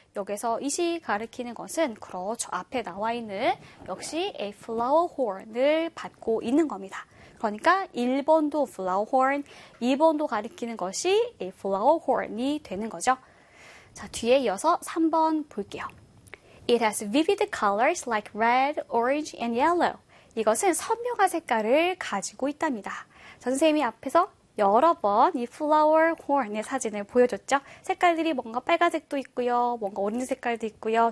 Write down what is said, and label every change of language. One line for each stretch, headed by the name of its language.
Korean: 여기서 이시 가리키는 것은 그렇죠. 앞에 나와 있는 역시 a flower horn을 받고 있는 겁니다. 그러니까 1번도 flower horn, 2번도 가리키는 것이 a flower horn이 되는 거죠. 자, 뒤에 이어서 3번 볼게요.
English: It has vivid colors like red, orange and yellow.
Korean: 이것은 선명한 색깔을 가지고 있답니다. 선생님이 앞에서 여러 번이 flower horn의 사진을 보여줬죠. 색깔들이 뭔가 빨간색도 있고요. 뭔가 오렌지 색깔도 있고요.